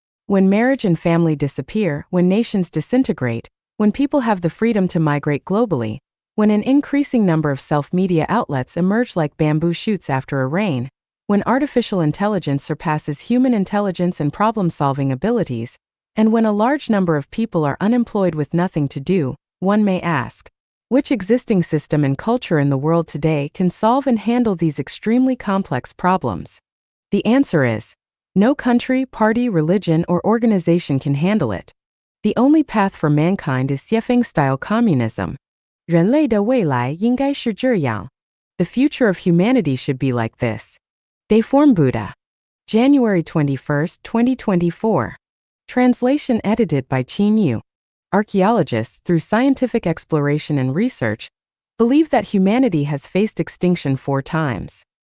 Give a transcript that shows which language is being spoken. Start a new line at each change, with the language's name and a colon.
English: When marriage and family disappear, when nations disintegrate, when people have the freedom to migrate globally, when an increasing number of self-media outlets emerge like bamboo shoots after a rain, when artificial intelligence surpasses human intelligence and problem-solving abilities, and when a large number of people are unemployed with nothing to do, one may ask, which existing system and culture in the world today can solve and handle these extremely complex problems? The answer is, no country, party, religion, or organization can handle it. The only path for mankind is Xiefeng-style communism.
Chinese: 人类的未来应该是这样.
English: The future of humanity should be like this. Deform Buddha. January 21, 2024. Translation edited by Qin Yu. Archaeologists, through scientific exploration and research, believe that humanity has faced extinction 4 times.